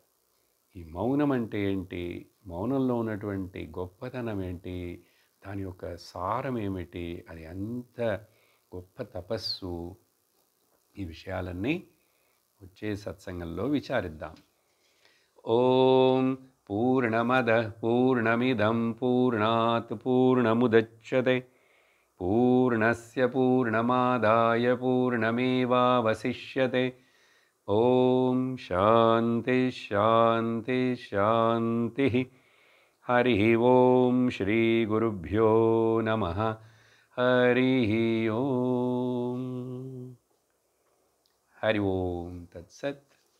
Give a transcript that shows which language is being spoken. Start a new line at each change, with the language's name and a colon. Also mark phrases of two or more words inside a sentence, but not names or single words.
Telugu: ఈ మౌనం అంటే ఏంటి, మౌనంలో ఉన్నటువంటి గొప్పతనం ఏంటి, దాని యొక్క సారం ఏమిటి, అది ఎంత గొప్ప తపస్సు, ఈ విషయాలన్నీ వచ్చే సత్సంగంలో విచారిద్దాం.
Sanskrit: ఓం పూర్ణమద పూర్ణమిదం పూర్ణాత్ పూర్ణముదచ్యతే పూర్ణస్య పూర్ణమాదాయ పూర్ణమేవావశిష్యతే. ఓం శాంతి శాంతి శాంతి. హరి ఓం శ్రీ గురుభ్యో నమః. హరి ఓం. హరి ఓం తత్సత్.